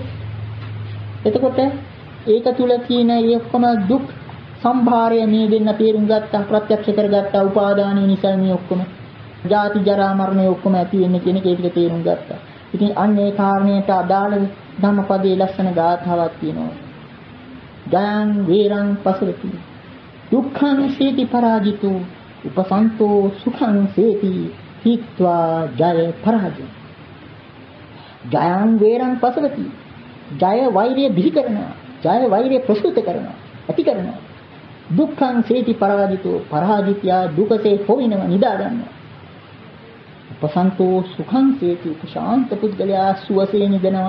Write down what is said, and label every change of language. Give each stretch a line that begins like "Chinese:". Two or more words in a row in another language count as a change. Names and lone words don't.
Sinhala: එතකොට ඒක තුල තියෙන ඒ ඔක්කොම දුක් සම්භාරය මේ දෙන්න තේරුම් ගත්තා, ප්‍රත්‍යක්ෂ කරගත්තා. උපාදානය නිසා මේ ඔක්කොම ජාති ජරා මරණය ඔක්කොම ඇති වෙන්නේ කියන එක ඒක තේරුම් ගත්තා. ඉතින් අන්න ඒ කාරණයට අදාළව ධම්මපදයේ ලස්සන ගාථාවක් තියෙනවා.
Pali: ජයං වේරං පසවති දුක්ඛං සීති පරාජිතෝ උපසන්තෝ සුඛං සේති හිත්වා ජය පරාජය. ජයං වේරං පසවති
Sinhala: ජය වෛරය බිහි කරනවා, ජය වෛරය ප්‍රසූත කරනවා, ඇති කරනවා.
Pali: දුක්ඛං සේති පරාජිතෝ
Sinhala: පරාජිතයා දුකසේ හොවිනව නිදා ගන්නවා.
Pali: උපසන්තෝ සුඛං සේති
Sinhala: ශාන්ත පුද්ගලයා සුවසේ නිදනවා.